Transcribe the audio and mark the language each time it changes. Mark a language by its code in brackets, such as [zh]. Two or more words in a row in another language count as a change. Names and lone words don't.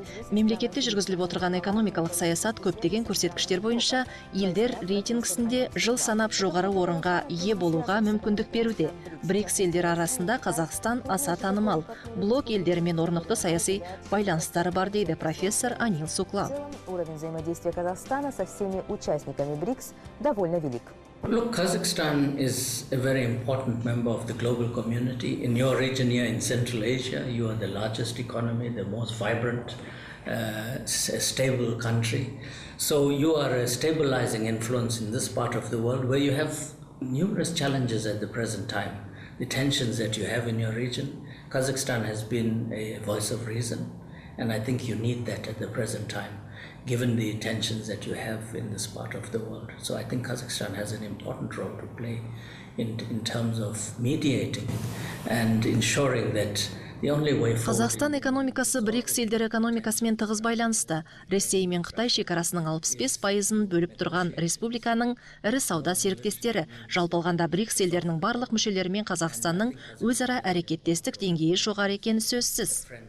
[kk] Мемлекетте жүргізіліп отырған экономикалық саясат көптеген көрсеткіштер бойынша елдер рейтингісінде жыл санап жоғары орынға ие болуға мүмкіндік беруде. БРИКС елдері арасында Қазақстан аса танымал. Блок елдерімен орнықты саяси байланыстары бар дейді профессор Анил Суклал. [ru] Уровень взаимодействия Казахстана со всеми участниками БРИКС довольно велик. [en] Look, Kazakhstan is a very important member of the global community. In your region here in Central Asia, you are the largest economy, the most vibrant, stable country. So you are a stabilizing influence in this part of the world where you have numerous challenges at the present time. The tensions that you have in your region, Kazakhstan has been a voice of reason, and I think you need that at the present time, given the tensions that you have in this part of the world. So I think Kazakhstan has an important role to play in terms of mediating and ensuring that the only way forward... [kk] Қазақстан экономикасы БРИКС елдері экономикасымен тығыз байланысты. Ресей мен Қытай шекарасының 65%-ын бөліп тұрған республиканың ірі сауда серіктестері. Жалпы алғанда БРИКС елдерінің барлық мүшелерімен Қазақстанның өзара әрекеттестік деңгейі жоғары екені сөзсіз.